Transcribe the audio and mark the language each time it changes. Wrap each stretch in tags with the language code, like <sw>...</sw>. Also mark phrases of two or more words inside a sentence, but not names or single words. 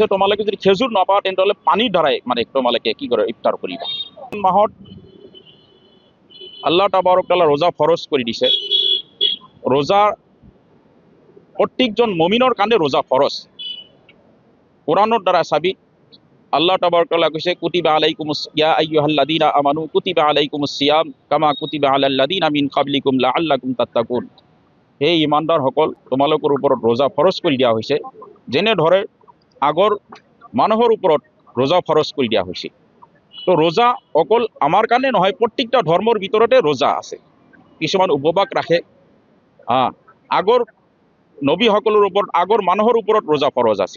<as>তোমালোকে যদি খেজুৰ নাপাওঁ তেন্তে পানীৰ দ্বাৰাই মানে তোমালোকে কি কৰে, ইফতাৰ কৰিবা। মাহত</as> <ar>الله تبارك تعالى</ar> <as>ৰোজা ফৰজ কৰি দিছে। ৰোজা প্ৰত্যেকজন মুমিনৰ কাৰণে ৰোজা ফৰজ। কোৰআনৰ দ্বাৰা চাবি</as> <ar>الله تبارك تعالى</ar> <as>কৈছে,</as> <ar>كتب عليكم يا أيها الذين آمنوا كتب عليكم الصيام كما كتب على الذين من قبلكم لعلكم تتقون.</ar> <as>হে ইমানদাৰসকল, তোমালোকৰ ওপৰত ৰোজা ফৰজ কৰি দিয়া হৈছে, যেনে ধৰে আগৰ মানুহৰ ওপৰত ৰোজা ফৰজ কৰি দিয়া হৈছে। তো ৰোজা অকল আমাৰ কাৰণে নহয়, প্ৰত্যেকটা ধৰ্মৰ ভিতৰতে ৰোজা আছে। কিছুমান উপবাস ৰাখে। আগৰ নবীসকলৰ ওপৰত, আগৰ মানুহৰ ওপৰত ৰোজা ফৰজ আছিল।</as>